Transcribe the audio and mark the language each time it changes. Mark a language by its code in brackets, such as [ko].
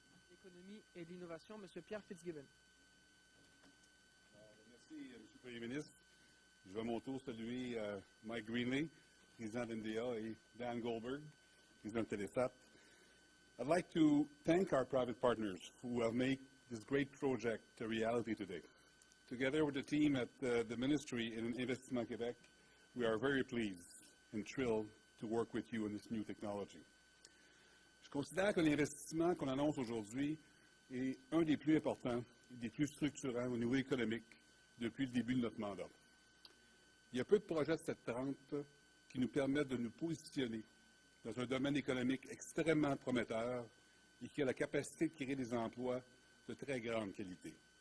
[fr] L'économie et l'innovation, M. Pierre Fitzgibbon. Merci, M. le Premier ministre. Je vais à mon tour saluer Mike Greenley, président d'NDA, et Dan Goldberg, président de Télésat. [en] I'd like to thank our private partners who have made this great project a reality today. Together with the team at the Ministry in Investissement Québec, we are very pleased and thrilled to work with you on this new technology. [fr] Je considère que l'investissement qu'on annonce aujourd'hui est un des plus importants des plus structurants au niveau économique depuis le début de notre mandat. Il y a peu de projets de cette trempe qui nous permettent de nous positionner dans un domaine économique extrêmement prometteur et qui a la capacité de créer des emplois de très grande qualité.